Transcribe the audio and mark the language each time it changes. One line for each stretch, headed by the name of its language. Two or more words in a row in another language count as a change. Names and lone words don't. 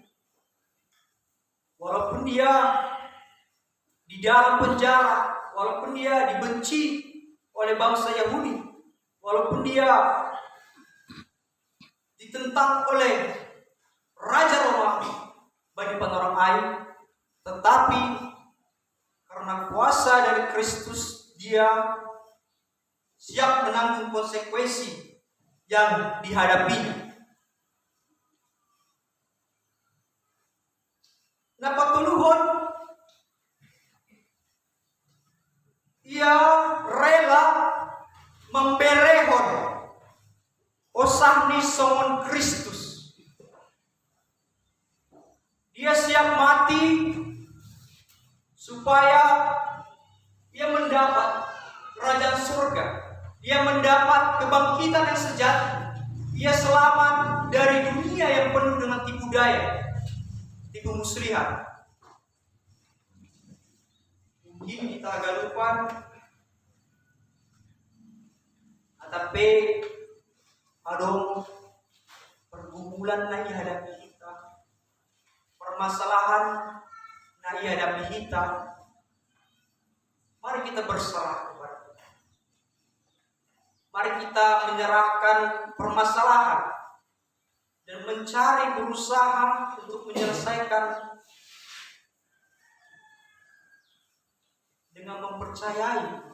Indonesian: Walaupun dia di dalam penjara, walaupun dia dibenci oleh bangsa Yahudi, walaupun dia ditentang oleh Raja Roma bagi orang Ai, tetapi karena kuasa dari Kristus, dia siap menanggung konsekuensi yang dihadapinya.
Batak Simalungun: Napatuluhon, ia rela memberehon osahni songon Kristus.
Indonesian: Dia siap mati supaya ia mendapat kerajaan surga, ia mendapat kebangkitan yang sejati, ia selamat dari dunia yang penuh dengan tipu daya, tipu muslihat. Mungkin kita agak lupa, tapi ada pergumulan
Batak Simalungun: na ihadapi kita,
Indonesian: permasalahan
Batak Simalungun: na ihadapi kita.
Indonesian: Mari kita berserah kepada Tuhan. Mari kita menyerahkan permasalahan dan berusaha untuk menyelesaikan dengan mempercayai.